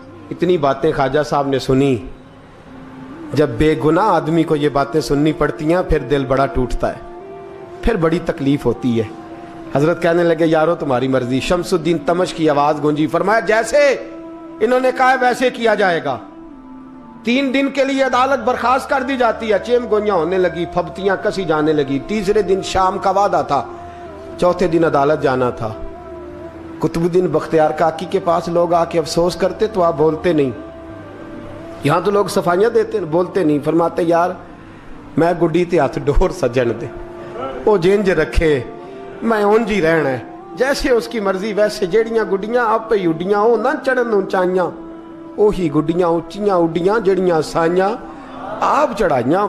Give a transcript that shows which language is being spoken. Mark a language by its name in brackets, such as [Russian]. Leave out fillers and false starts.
[Urdu] اتنی باتیں خواجہ صاحب نے سنی. جب بے گناہ آدمی کو یہ باتیں سننی پڑتی ہیں پھر دل بڑا ٹوٹتا ہے, پھر بڑی تکلیف ہوتی ہے. حضرت کہنے لگے یارو تمہاری مرضی. شمس الدین تمش کی آواز گونجی, فرمایا جیسے انہوں نے کہا ویسے کیا جائے گا. 3 دن کے لیے عدالت برخاست کر دی جاتی ہے. چیم گوئیاں ہونے لگی, پھبتیاں کسی جانے لگی. تیسرے دن شام کا وعدہ تھا, چوتھے دن عدالت جانا تھا. قطب الدین بختیار کاکی کے پاس لوگ آ کے افسوس کرتے تو آپ بولتے نہیں. یہاں تو لوگ صفائیاں دیتے بولتے نہیں. فرماتے یار [Punjabi] میں گڈی تے ہاتھ ڈور سجن دے, [Urdu] وہ جنج رکھے, میں اونج ہی رہنا ہے, جیسے اس کی مرضی ویسے. [Punjabi] جیڑیاں گڈیاں آپ پہ اڈیاں ہو نہ چڑھن اونچائیاں, وہی گڈیاں اونچیاں اڈیاں جیڑیاں سائیاں آپ چڑھائیاں.